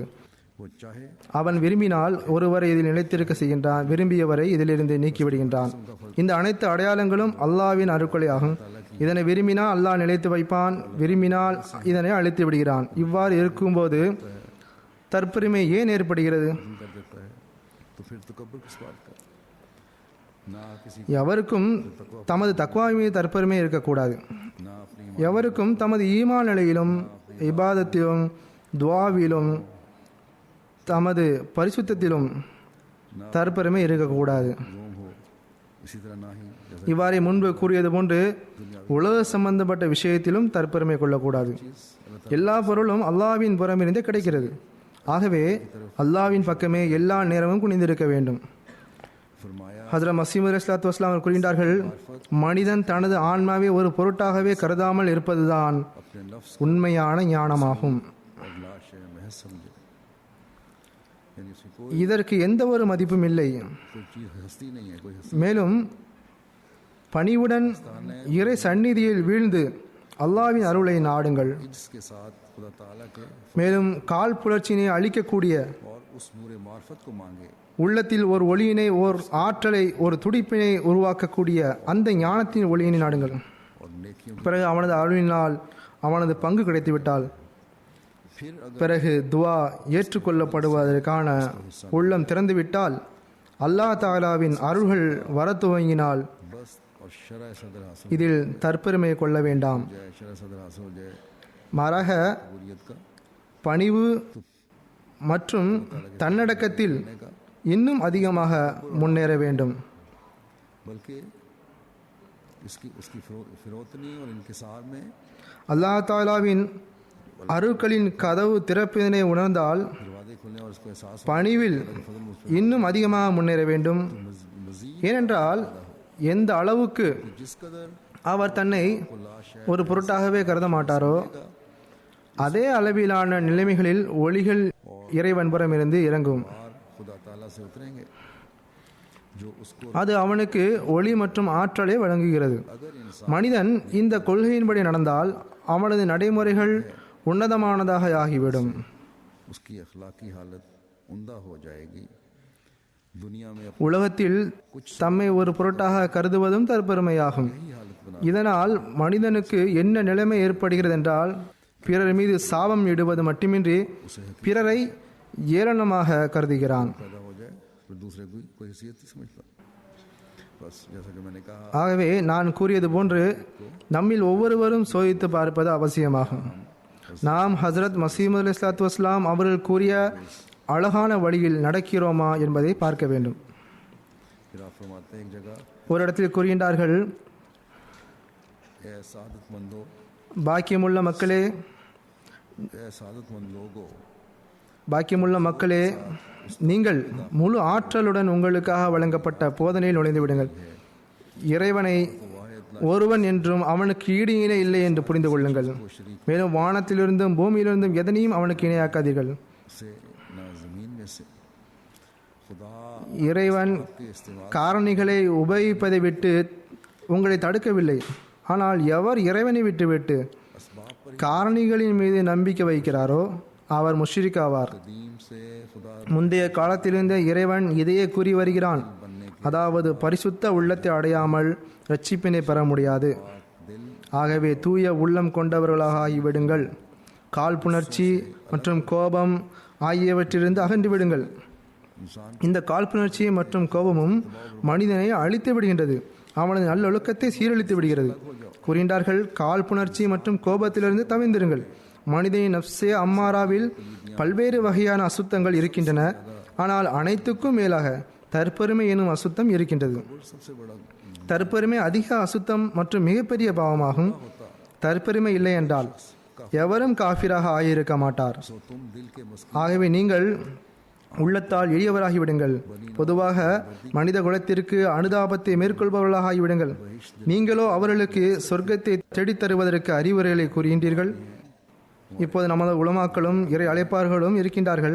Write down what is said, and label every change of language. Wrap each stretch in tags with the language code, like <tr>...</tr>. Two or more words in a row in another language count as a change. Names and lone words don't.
<ta>அவன் விரும்பினால் ஒருவரை இதில் நிலைத்திருக்க செய்கின்றான், விரும்பியவரை இதிலிருந்து நீக்கிவிடுகின்றான். இந்த அனைத்து அடையாளங்களும் அல்லாஹ்வின் அருட்கொடை ஆகும். இதனை விரும்பினால் அல்லாஹ் நிலைத்து வைப்பான், விரும்பினால் இதனை அழித்து விடுகிறான். இவ்வாறு இருக்கும்போது தற்பெருமை ஏன் ஏற்படுகிறது?</ta> <ur>کر دیتا ہے، تو پھر تکبر کس بات کا? نہ کسی</ur> <ta>எவருக்கும் தமது தக்வா மீது தற்பெருமை இருக்கக்கூடாது.</ta> <ur>نہ اپنی</ur> <ta>எவருக்கும் தமது ஈமான் நிலையிலும் இபாதத்திலும் துவாவிலும் தமது பரிசுத்தத்திலும் தற்பெருமை இருக்கக்கூடாது.</ta> <ur>روم ہو، اسی طرح نہ ہی جیسا</ur> <ta>இவ்வாறே முன்பு கூறியது போன்று உலக சம்பந்தப்பட்ட விஷயத்திலும் தற்பெருமை கொள்ளக்கூடாது. எல்லா பொருளும் அல்லாஹ்வின் புறமிருந்தே கிடைக்கிறது. ஆகவே அல்லாஹ்வின் பக்கமே எல்லா நேரமும் குனிந்திருக்க வேண்டும். फरमाया ஹஜ்ரத் மஸீஹ்</ta> <ar>عليه الصلاة والسلام</ar> <ta>அவர்கள் கூறுகின்றார்கள், மனிதன் தனது ஆன்மாவை ஒரு பொருட்டாகவே கருதாமல் இருப்பதுதான்</ta> <ur>اپنے نفس</ur> <ta>உண்மையான ஞானமாகும்.</ta> <ur>اور لاش محض سمجھے، یعنی اس کی کوئی</ur> <ta>இதற்கு எந்த ஒரு மதிப்பும் இல்லை.</ta> <ur>چیز ہستی نہیں ہے، کوئی ہستی</ur> <ta>மேலும் பணிவுடன் இறை சந்நிதியில் வீழ்ந்து அல்லாஹ்வின் அருளை நாடுங்கள்.</ta> <ur>جس کے ساتھ خدا تعالیٰ کے</ur> <ta>மேலும் கால் புலர்ச்சியினை அளிக்கக்கூடிய</ta> <ur>اور اس نور معرفت کو مانگے,</ur> <ta>உள்ளத்தில் ஒரு ஒளியினை, ஓர் ஆற்றலை, ஒரு துடிப்பினை உருவாக்கக்கூடிய அந்த ஞானத்தின் ஒளியினை நாடுங்கள்.</ta> <ur>اور نیکیوں</ur> <ta>பிறகு அவனது அருளினால் அவனது பங்கு கிடைத்துவிட்டால்</ta> <ur>پھر اگر</ur> <ta>பிறகு துவா ஏற்றுக்கொள்ளப்படுவதற்கான உள்ளம் திறந்துவிட்டால் அல்லாஹ் தாலாவின் அருள்கள் வர துவங்கினால்</ta> <ur>بس اور شرح صدر حاصل</ur> <ta>இதில் தற்பெருமை கொள்ள வேண்டாம்.</ta> <ur>ہو جائے، شرح صدر حاصل ہو جائے</ur> <ta>மாறாக</ta> <ur>قبولیت کا</ur> <ta>பணிவு மற்றும் தன்னடக்கத்தில் இன்னும் அதிகமாக முன்னேற வேண்டும்.</ta> <ur>بلکہ اس کی اس کی فروتنی اور انکسار میں</ur> <ta>அல்லாஹ் தாலாவின் அருட்களின் கதவு திறப்பினை உணர்ந்தால்</ta> <ur>دروازے کھلنے اور اس کو احساس</ur> <ta>பணிவில் இன்னும் அதிகமாக முன்னேற வேண்டும். मजीद ஏனென்றால் எந்த அளவுக்கு</ta> <ur>جس قدر</ur> <ta>அவர் தன்னை</ta> <ur>لاش ہے</ur> <ta>ஒரு பொருட்டாகவே கருத மாட்டாரோ அதே அளவிலான நிலைமைகளில் ஒளிகள் இறைவன்புறமிருந்து இறங்கும்.</ta> <ur>اور خدا تعالیٰ سے اتریں گے جو اس کو</ur> <ta>அது அவனுக்கு ஒளி மற்றும் ஆற்றலை வழங்குகிறது.</ta> <ur>اگر انسان</ur> <ta>மனிதன் இந்த கொள்கையின்படி நடந்தால் அவனது நடைமுறைகள் உன்னதமானதாக ஆகிவிடும்.</ta> <ur>اس کی اخلاقی حالت عمدہ ہو جائے گی. دنیا میں اپنی</ur> <ta>உலகத்தில் தம்மை ஒரு பொருட்டாக கருதுவதும் தற்பெருமையாகும்.</ta> <ur>حالت بنا</ur> <ta>இதனால் மனிதனுக்கு என்ன நிலைமை ஏற்படுகிறது என்றால், பிறர் மீது சாபம் இடுவது மட்டுமின்றி பிறரை ஏளனமாக கருதுகிறான்.</ta> <ur>پیدا ہو جائے پھر دوسرے کی کوئی حیثیت نہیں سمجھتا. بس جیسا کہ میں نے کہا,</ur> <ta>ஆகவே நான் கூறியது போன்று நம்மில் ஒவ்வொருவரும் சோதித்து பார்ப்பது அவசியமாகும். நாம் ஹஜ்ரத் மஸீஹ்</ta> <ar>عليه الصلاة والسلام</ar> <ta>அவர்கள் கூறிய அழகான வழியில் நடக்கிறோமா என்பதை பார்க்க வேண்டும்.</ta> <ur>پھر آپ فرماتے ہیں ایک جگہ,</ur> <ta>ஒரு இடத்தில் கூறுகின்றார்கள்,</ta> <ur>اے سعادتمندو,</ur> <ta>பாக்கியமுள்ள மக்களே,</ta> <ur>اے سعادتمند لوگو,</ur> <ta>பாக்கியமுள்ள மக்களே, நீங்கள் முழு ஆற்றலுடன் உங்களுக்காக வழங்கப்பட்ட போதனையில் நுழைந்து விடுங்கள். இறைவனை ஒருவன் என்றும் அவனுக்கு ஈடு இணை இல்லை என்று புரிந்து கொள்ளுங்கள். மேலும் வானத்திலிருந்தும் பூமியிலிருந்தும் எதனையும் அவனுக்கு இணையாக்காதீர்கள்.</ta> <ur>سے نہ زمین میں سے خدا</ur> <ta>இறைவன்</ta> <ur>کے استعمال</ur> <ta>காரணிகளை உபயோகிப்பதை விட்டு உங்களை தடுக்கவில்லை. ஆனால் எவர் இறைவனை விட்டுவிட்டு</ta> <ur>اسباب پر</ur> <ta>காரணிகளின் மீது நம்பிக்கை வைக்கிறாரோ அவர் முஷ்ரிக் ஆவார்.</ta> <ur>قدیم سے خدا</ur> <ta>முந்தைய காலத்திலிருந்தே இறைவன் இதையே கூறி வருகிறான், அதாவது பரிசுத்த உள்ளத்தை அடையாமல் இரட்சிப்பினை பெற முடியாது. दिल ஆகவே தூய உள்ளம் கொண்டவர்களாக ஆகிவிடுங்கள். காழ்ப்புணர்ச்சி மற்றும் கோபம் ஆகியவற்றிலிருந்து அகன்று விடுங்கள். इंसान இந்த காழ்ப்புணர்ச்சி மற்றும் கோபமும் மனிதனை அழித்து விடுகின்றது, அவனது நல்லொழுக்கத்தை சீரழித்து விடுகிறது. கூறுகின்றார்கள், காழ்ப்புணர்ச்சி மற்றும் கோபத்திலிருந்து தவிர்ந்திருங்கள். மனிதனின்</ta> <ur>نفسِ امارہ</ur> <ta>பல்வேறு வகையான அசுத்தங்கள் இருக்கின்றன. ஆனால் அனைத்துக்கும் மேலாக தற்பெருமை எனும் அசுத்தம் இருக்கின்றது.</ta> <ur>سب سے بڑا</ur> <ta>தற்பெருமை அதிக அசுத்தம் மற்றும் மிகப்பெரிய பாவமாகும். தற்பெருமை இல்லை என்றால் எவரும் காஃபிராக ஆகியிருக்க மாட்டார்.</ta> <ur>تو تم دل کے مسک</ur> <ta>ஆகவே நீங்கள் உள்ளத்தால் எளியவராகிவிடுங்கள். பொதுவாக மனித குலத்திற்கு அனுதாபத்தை மேற்கொள்பவர்களாக ஆகிவிடுங்கள். நீங்களோ அவர்களுக்கு சொர்க்கத்தை தேடித்தருவதற்கு அறிவுரைகளை கூறுகின்றீர்கள். இப்போது நமது உலமாக்களும் இறை அழைப்பார்களும் இருக்கின்றார்கள்.</ta>